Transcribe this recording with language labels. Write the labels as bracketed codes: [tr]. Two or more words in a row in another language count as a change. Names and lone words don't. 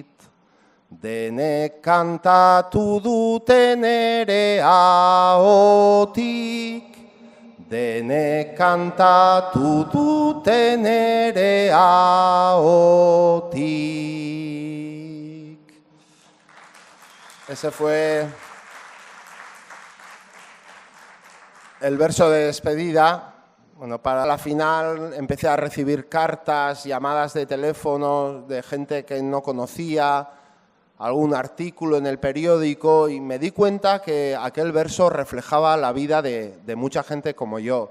[eu] Denek kantatu duten ere ahotik, denek kantatu duten ere ahotik. [es] Ese fue el verso de despedida. Bueno, para la final empecé a recibir cartas, llamadas de teléfono de gente que no conocía, algún artículo en el periódico, y me di cuenta que aquel verso reflejaba la vida de mucha gente como yo.